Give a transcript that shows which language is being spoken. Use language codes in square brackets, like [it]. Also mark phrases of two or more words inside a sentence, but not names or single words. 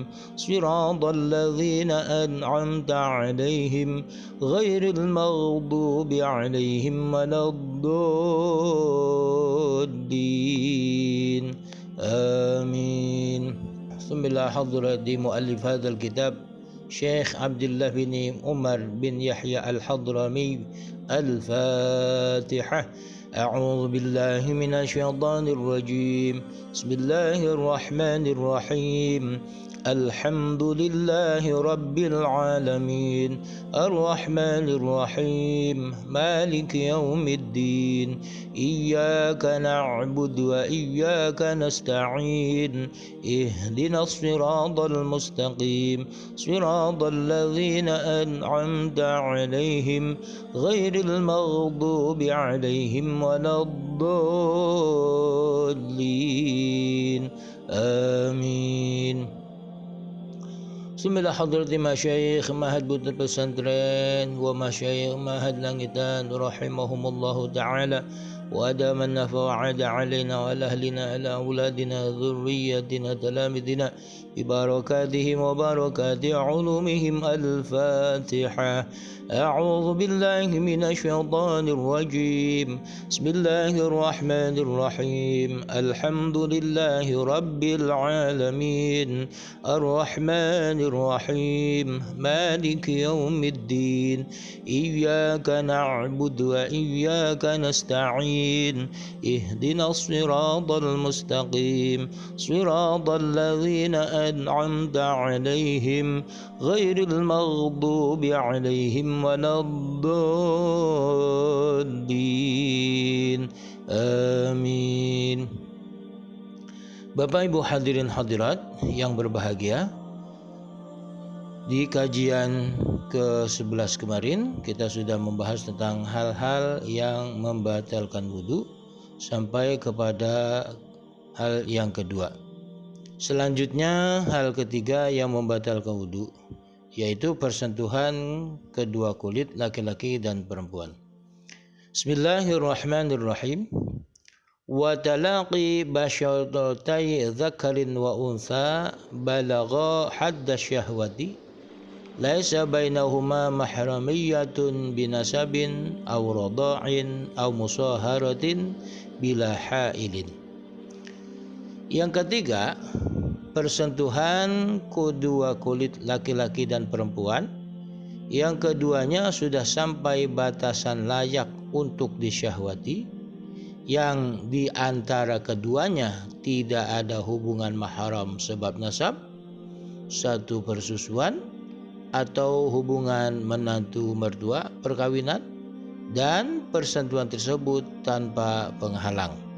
[ar] صراط الذين أنعمت عليهم غير المغضوب عليهم ولا الضالين. آمين. بسم الله. حضرة مؤلف هذا الكتاب شيخ عبد الله بن عمر بن يحيى الحضرمي. Al-Fatihah. أعوذ بالله من الشيطان الرجيم. بسم الله الرحمن الرحيم. الحمد لله رب العالمين. الرحمن الرحيم. مالك يوم الدين. إياك نعبد وإياك نستعين. اهدنا الصراط المستقيم. صراط الذين أنعمت عليهم غير المغضوب عليهم ولا الضالين. آمين. بسم الله. حضرة مشايخ معهد بوتوه بسانترين ومشايخ معهد لانغيتان رحمهم الله تعالى وأدام نفعه علينا وأهلينا على أولادنا ذرياتنا تلاميذنا ببركاتهم وبركة علومهم. Al-Fatihah. أعوذ بالله من الشيطان الرجيم. بسم الله الرحمن الرحيم. الحمد لله رب العالمين. الرحمن الرحيم. مالك يوم الدين. إياك نعبد وإياك نستعين. اهدنا الصراط المستقيم. صراط الذين أنعمت عليهم غير المغضوب عليهم ولا الضالين. Amin. [id] Bapak, Ibu, hadirin hadirat yang berbahagia, di kajian ke-11 kemarin kita sudah membahas tentang hal-hal yang membatalkan wudu sampai kepada hal yang kedua. Selanjutnya hal ketiga yang membatalkan wudu, yaitu persentuhan kedua kulit laki-laki dan perempuan. [ar] Bismillahirrahmanirrahim. وتلاقي بشرتي ذكر وأنثى بلغا حد الشهوة ليس بينهما محرمية بنسب أو رضاع أو مصاهرة بلا حائل. [id] Yang ketiga, persentuhan kedua kulit laki-laki dan perempuan yang keduanya sudah sampai batasan layak untuk disyahwati, yang di antara keduanya tidak ada hubungan mahram sebab nasab, satu persusuan atau hubungan menantu mertua perkawinan, dan persentuhan tersebut tanpa penghalang.